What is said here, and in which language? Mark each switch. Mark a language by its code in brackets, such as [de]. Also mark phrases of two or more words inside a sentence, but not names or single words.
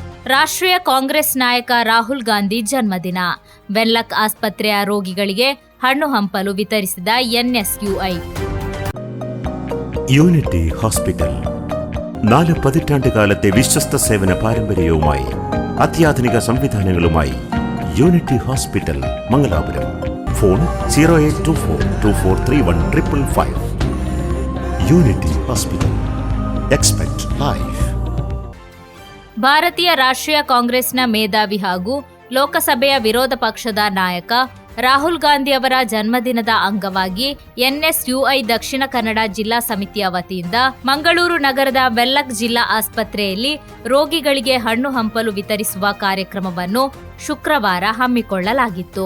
[kn] ರಾಷ್ಟ್ರೀಯ ಕಾಂಗ್ರೆಸ್ ನಾಯಕ ರಾಹುಲ್ ಗಾಂಧಿ ಜನ್ಮದಿನ. ವೆನ್ಲಾಕ್ ಆಸ್ಪತ್ರೆಯ ರೋಗಿಗಳಿಗೆ ಹಣ್ಣು ಹಂಪಲು ವಿತರಿಸಿದ ಎನ್ಎಸ್ಯುಐ. [ml] യൂണിറ്റി ഹോസ്പിറ്റൽ 4 പതിറ്റാണ്ടുകാലത്തെ വിശ്വസ്ത സേവന പാരമ്പര്യവുമായി അത്യാധുനിക സംവിധാനങ്ങളുമായി യൂണിറ്റി ഹോസ്പിറ്റൽ മംഗലാപുരം. ഫോൺ 0824243155. യൂണിറ്റി ഹോസ്പിറ്റൽ. [en] expect life. [kn] ಭಾರತೀಯ ರಾಷ್ಟ್ರೀಯ ಕಾಂಗ್ರೆಸ್ನ ಮೇಧಾವಿ ಹಾಗೂ ಲೋಕಸಭೆಯ ವಿರೋಧ ಪಕ್ಷದ ನಾಯಕ ರಾಹುಲ್ ಗಾಂಧಿ ಅವರ ಜನ್ಮದಿನದ ಅಂಗವಾಗಿ ಎನ್ಎಸ್ಯುಐ ದಕ್ಷಿಣ ಕನ್ನಡ ಜಿಲ್ಲಾ ಸಮಿತಿಯ ವತಿಯಿಂದ ಮಂಗಳೂರು ನಗರದ ವೆನ್ಲಾಕ್ ಜಿಲ್ಲಾ ಆಸ್ಪತ್ರೆಯಲ್ಲಿ ರೋಗಿಗಳಿಗೆ ಹಣ್ಣು ಹಂಪಲು ವಿತರಿಸುವ ಕಾರ್ಯಕ್ರಮವನ್ನು ಶುಕ್ರವಾರ ಹಮ್ಮಿಕೊಳ್ಳಲಾಗಿತ್ತು.